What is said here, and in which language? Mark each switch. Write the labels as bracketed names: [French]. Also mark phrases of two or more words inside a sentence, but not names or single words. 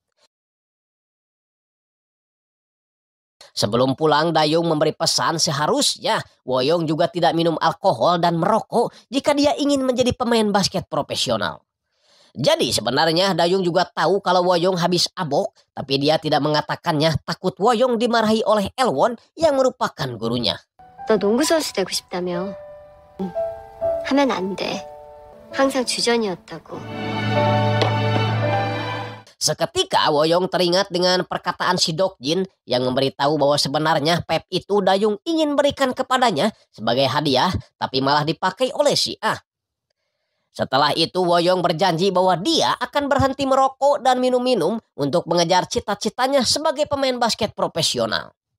[Indonesian] Sebelum pulang, Dayung memberi pesan seharusnya Woyong juga tidak minum alkohol dan merokok jika dia ingin menjadi pemain basket profesional. Jadi sebenarnya Dayung juga tahu kalau Woyong habis abok, tapi dia tidak mengatakannya takut Woyong dimarahi oleh Elwon yang merupakan gurunya. [Korean] 너 농구 선수 되고 싶다며. 하면 안 돼. 항상 주전이었다고. [Indonesian] Seketika Woyong teringat dengan perkataan si Dokjin yang memberitahu bahwa sebenarnya pep itu Dayung ingin berikan kepadanya sebagai hadiah, tapi malah dipakai oleh si A. Setelah itu Woyong berjanji bahwa dia akan berhenti merokok dan minum-minum untuk mengejar cita-citanya sebagai pemain basket profesional.